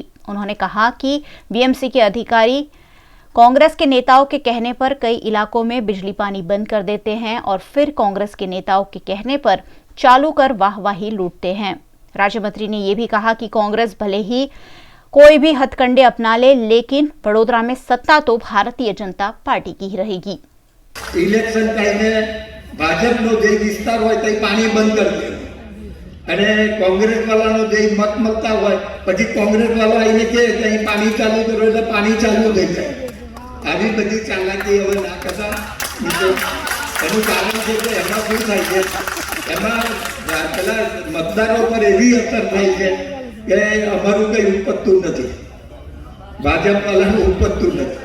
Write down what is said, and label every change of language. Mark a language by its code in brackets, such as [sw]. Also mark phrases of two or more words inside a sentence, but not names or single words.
[hi] उन्होंने कहा कि वीएमसी के अधिकारी कांग्रेस के नेताओं के कहने पर कई इलाकों में बिजली पानी बंद कर देते हैं और फिर कांग्रेस के नेताओं के कहने पर चालू कर वाहवाही लूटते हैं। राज्य मंत्री ने यह भी कहा कि कांग्रेस भले ही कोई भी हथकंडे अपना ले, लेकिन वडोदरा में सत्ता तो भारतीय जनता पार्टी की ही रहेगी। [gu] ઇલેક્શન ટાઇમે ભાજપનો જે વિસ્તાર હોય તે પાણી બંધ કર દે અને કોંગ્રેસ વાળાનો જે મત મળતા હોય પછી કોંગ્રેસ વાળા એને કહે કે અહીં પાણી ચાલુ કરો એટલે પાણી ચાલુ થઈ જાય। આવી બધી ચાલાકી હવે ના કરતા। એનું કારણ છે કે એમાં શું થાય છે, એમાં પેલા મતદારો પર એવી અસર થાય છે કે અમારું કંઈ ઉપજતું નથી, ભાજપ વાળાનું ઉપજતું નથી।